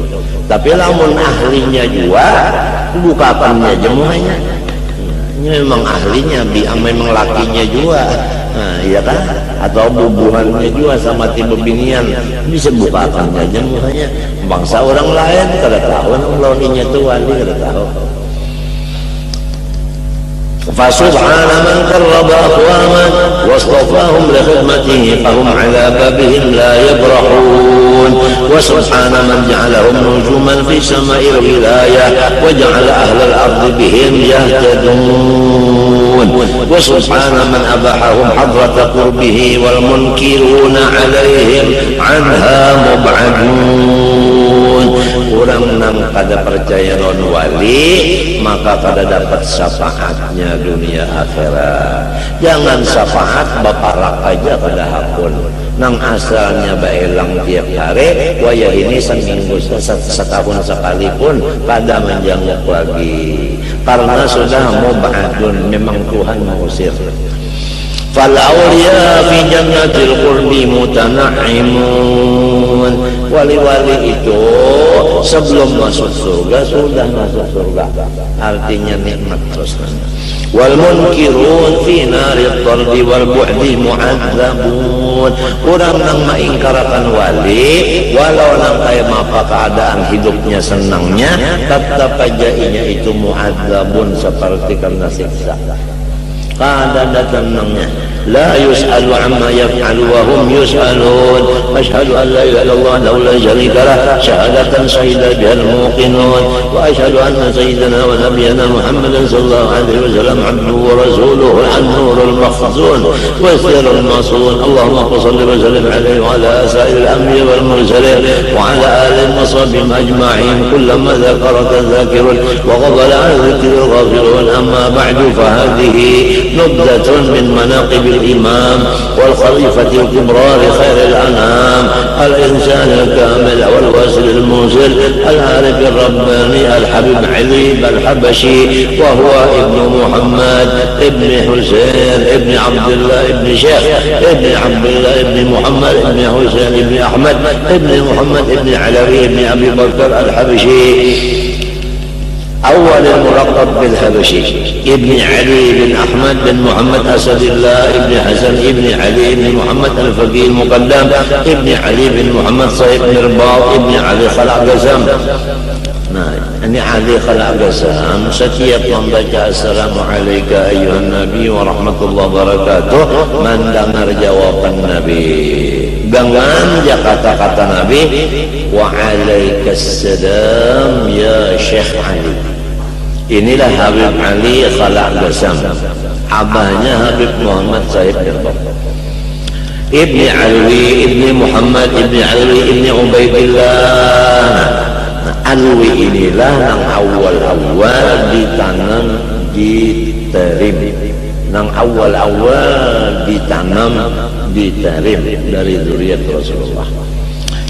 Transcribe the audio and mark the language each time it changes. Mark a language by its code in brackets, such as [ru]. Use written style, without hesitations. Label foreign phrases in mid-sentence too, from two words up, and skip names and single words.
[bjn] Tapi lamun ahlinya juga bukakannya jemuhnya, ini memang ahlinya, memang lakinya juga, nah, iya kan? Atau bubuhannya juga sama tim binian bisa bukakannya aja mukanya. Bangsa orang lain kada tahu, lawannya itu wali kada tahu. [ar] فسبحان من قرب أقواما واصطفاهم لخدمته فهم على بابهم لا يبرحون وسبحان من جعلهم نجوما في سماء الولاية وجعل أهل الأرض بهم يهتدون وسبحان من أباحهم حضرة قربه والمنكرون عليهم عنها مبعدون. [bjn] Orang nang kada percaya non wali maka kada dapat syafaatnya dunia akhirat. Jangan syafaat baparak aja kada hakun. Nang asalnya baelang tiap hari, wayah ini seminggu setahun sekali pun kada menjanguk lagi. Karena sudah mubadun, memang Tuhan mengusir. [ar] فالأولياء في جنة القرب متنعمون. [bjn] Wali-wali itu sebelum masuk surga sudah masuk surga, artinya nikmat terus. [ar] والمنكرون في نار الطرد والبعد معذبون. [bjn] Orang yang mengingkarakan wali walau nang kayak apa keadaan hidupnya senangnya, tetap aja itu mu'adzabun, seperti kena siksa. Kada ada tenangnya. [ar] لا يسأل عما يفعل وهم يسألون. أشهد أن لا إله إلا الله لا شريك له شهادة شهد بها الموقنون وأشهد أن سيدنا ونبينا محمدا صلى الله عليه وسلم عبده ورسوله النور المخزون والسر المصون. اللهم صل وسلم عليه وعلى سائر الأنبياء والمرسلين وعلى آله وصحبه أجمعين كلما ذكرك ذاكر وغفل عن ذكرك الغافلون. أما بعد فهذه نبذة من مناقب الإمام والخليفة الكبرى لخير الأنام الإنسان الكامل والواسل الموصل العارف الرباني الحبيب علي الحبشي وهو ابن محمد ابن حسين ابن عبد الله ابن شيخ ابن عبد الله ابن محمد ابن حسين ابن أحمد ابن محمد ابن علوي ابن أبي بكر الحبشي أول الملقب بالحبشي ابن علي بن أحمد بن محمد أسد الله ابن حسن ابن علي بن محمد الفقيه المقدم ابن علي بن محمد صيب بن رباط ابن علي خلع قسم. [bjn] Nah, ini Ali Khalaq Qasam setiap membaca [ar] السلام عليك أيها النبي ورحمة الله وبركاته [bjn] mendengar jawaban Nabi. Gangan ya kata-kata Nabi [ar] وعليك السلام يا شيخ علي. [bjn] Inilah Habib Ali Khalaq Qasam, abahnya Habib Muhammad Said Dirbak, Ibni Alwi, Ibni Muhammad, Ibni Alwi, Ibni Ubaidillah. Alwi inilah yang awal-awal ditanam di Tarim, yang awal-awal ditanam di Tarim dari zuriat Rasulullah.